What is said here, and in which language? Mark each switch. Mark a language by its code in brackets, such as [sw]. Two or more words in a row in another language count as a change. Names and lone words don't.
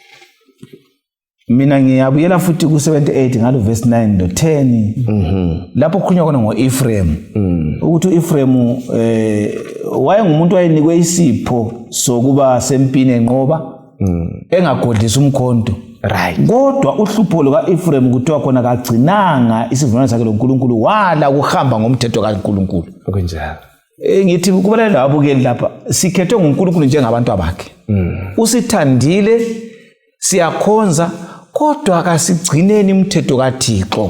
[nd] Mina ngiyabuyela futhi ku78 ngalo verse 9 no 10. Lapho kukhulunywa khona ngoEfrem. Ukuthi uEfrem wayengumuntu wayenikwe isipho sokuba sempini enqoba engagodlisa umkhonto. Right. Kodwa uhlupho lukaEfrem kuthiwa khona kagcinanga isivumelwano sakhe loNkulunkulu wala ukuhamba ngomthetho kaNkulunkulu. Okunjalo. Ngithi kubalele abukeli lapha sikhethwe nguNkulunkulu njengabantu abakhe. Usithandile siyakhonza kodwa akasigcineni imithetho kaThixo.